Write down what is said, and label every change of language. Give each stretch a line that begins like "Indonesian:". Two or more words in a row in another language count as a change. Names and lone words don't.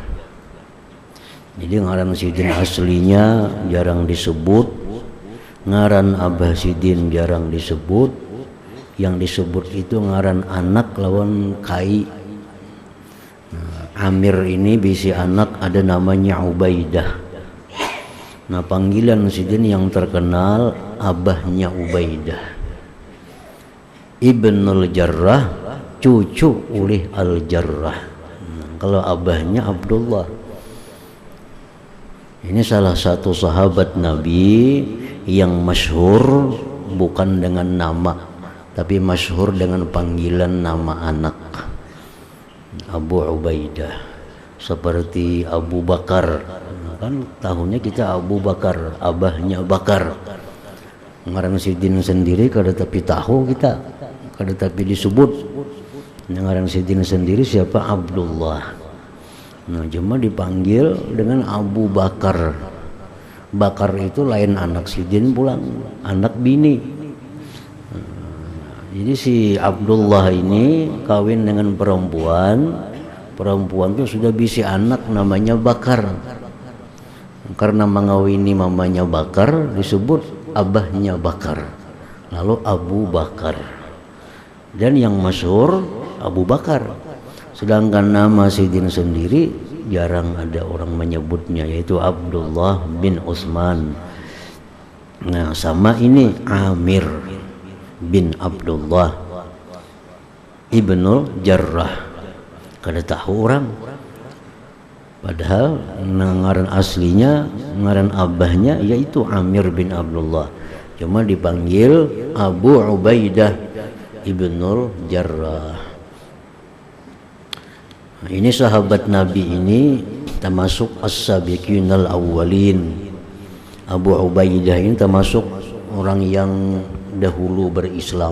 Banjar: Jadi ngaran Sidin aslinya jarang disebut, ngaran Abah Sidin jarang disebut. Yang disebut itu ngaran anak lawan kai. Amir ini bisi anak ada namanya Ubaidah. Nah, panggilan Sidin yang terkenal abahnya Ubaidah. Ibnul Jarrah, cucu oleh Al-Jarrah.
Indonesian: Kalau abahnya Abdullah. Ini salah satu sahabat Nabi yang masyhur bukan dengan nama, tapi masyhur dengan panggilan nama anak, Abu Ubaidah.
Banjar: Seperti Abu Bakar, kan tahunnya kita Abu Bakar, abahnya Bakar. Ngaran Sidin sendiri kada tapi tahu kita, kada tapi disebut. Ngaran Sidin sendiri siapa? Abdullah. Nah, cuma dipanggil dengan Abu Bakar. Bakar itu lain anak Sidin pulang, anak bini.
Indonesian: Jadi si Abdullah ini kawin dengan perempuan.
Banjar: Perempuan itu sudah bisi anak namanya Bakar.
Indonesian: Karena mengawini mamanya Bakar disebut abahnya Bakar. Lalu Abu Bakar. Dan yang masyhur Abu Bakar. Sedangkan nama Sidin sendiri jarang ada orang menyebutnya, yaitu Abdullah bin Utsman. Nah, sama ini Amir bin Abdullah Ibnul Jarrah.
Banjar: Kada tahu orang. Padahal ngaran aslinya, ngaran abahnya yaitu Amir bin Abdullah.
Indonesian: Cuma dipanggil Abu Ubaidah Ibnul Jarrah. Nah, ini sahabat Nabi ini termasuk
Arabic: السابقين الأولين.
Indonesian: Abu Ubaidah ini termasuk orang yang dahulu berislam.